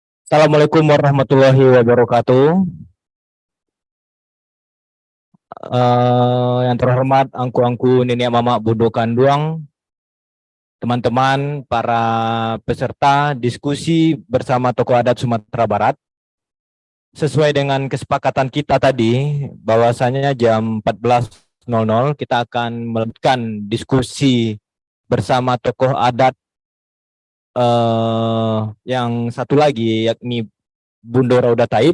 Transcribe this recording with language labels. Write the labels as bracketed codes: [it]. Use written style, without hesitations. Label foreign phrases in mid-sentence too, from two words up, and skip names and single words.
[ar] السلام عليكم ورحمة الله وبركاته. [id] Yang terhormat angku-angku nenek mama Bodo Kanduang, teman-teman para peserta diskusi bersama tokoh adat Sumatera Barat. Sesuai dengan kesepakatan kita tadi, bahwasanya jam 14.00 kita akan melanjutkan diskusi bersama tokoh adat yang satu lagi, yakni Bundo Rauda Taib.